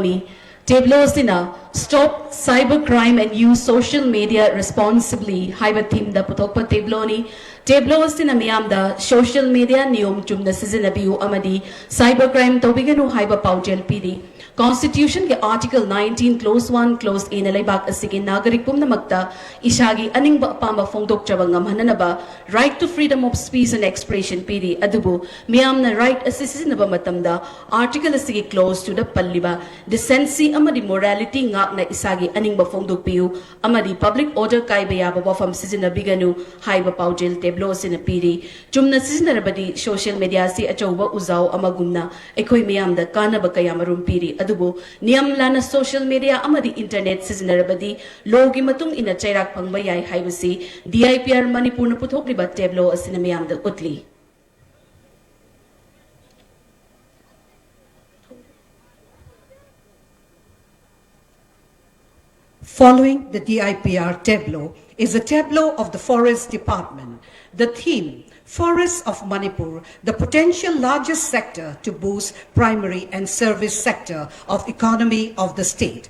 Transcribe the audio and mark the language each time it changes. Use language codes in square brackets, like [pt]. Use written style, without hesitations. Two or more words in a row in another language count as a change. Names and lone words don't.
[mni] ni teblo sina [en] stop cybercrime and use social media responsibly [mni] haiba theme da puthokpa teblo ni teblo sina miyam da [en] social media [mni] niyom chumna sizinabiu amadi cybercrime tobiganu haiba paujel pidi Constitution के [en] Article 19 Clause 1 Clause A [mni] na laibak asigi nagarik pumnamakta ishagi aning ba pamba fongdok chabangam hananaba [en] right to freedom of speech and expression [mni] pidi adubu miyam na [en] right assistant [mni] ba matamda article asigi [en] close to the [mni] palliba decency amadi morality ngak na isagi aning ba fongdok piu amadi [en] public order [mni] kai ba ba wafam sizina biganu haiba paujel teblo sina pidi chumna sizina rabadi [en] social media [mni] si achauba uzao amagumna ekoi miyam da kana ba kayamarum pidi adubu niyam lana [en] social media [mni] amadi internet sizinarabadi logi matung ina chairak phangba yai haibasi DIPR Manipur na puthokliba teblo asina miyam da utli [en] Following the DIPR tableau is a tableau of the Forest Department. The theme, Forests of Manipur, the potential largest sector to boost primary and service sector of economy of the state.